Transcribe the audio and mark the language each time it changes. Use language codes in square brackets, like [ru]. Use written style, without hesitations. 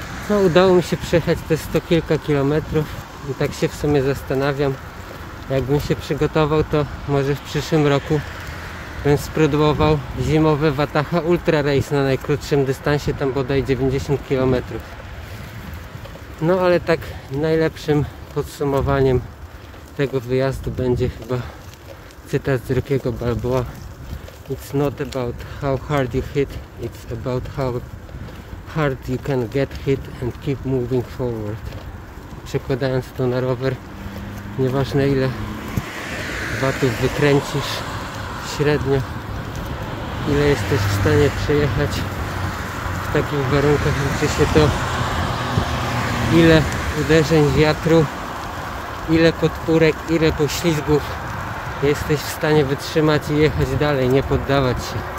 [pl] No, udało mi się przejechać te 100 kilka kilometrów i tak się w sumie zastanawiam, jakbym się przygotował, to może w przyszłym roku bym spróbował zimowe Wataha Ultra Race na najkrótszym dystansie, tam bodaj 90 km. No ale tak najlepszym podsumowaniem tego wyjazdu będzie chyba cytat z Rockiego Balboa. [en] It's not about how hard you hit, it's about how hard you can get hit and keep moving forward. [pl] Przekładając to na rower, nieważne ile watów wykręcisz średnio, ile jesteś w stanie przejechać w takich warunkach, liczy się to, ile uderzeń wiatru, ile podpórek, ile poślizgów jesteś w stanie wytrzymać i jechać dalej, nie poddawać się.